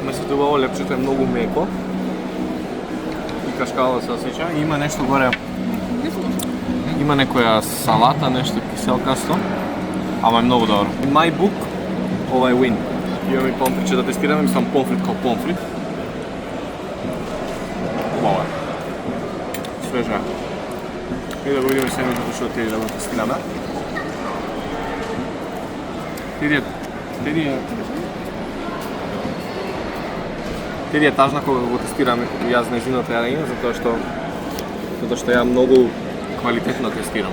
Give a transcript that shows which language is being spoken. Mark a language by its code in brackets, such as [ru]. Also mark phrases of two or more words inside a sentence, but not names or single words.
[mk] убаво, лепчето е многу меко. И кашкава се осеќа. Има нешто горе. Има некоја салата, нешто киселкасто. Ама е многу добро. [en] In my book, [mk] ова е win. Имаме и помфрит, да тестираме, мислам помфрит као помфрит. Ова е. Свежа. И да го видиме сендвичето што отиде да го тестираме. Теди е тажна кога го тестираме јас нејзиното јадење, затоа што ја многу квалитетно тестирам.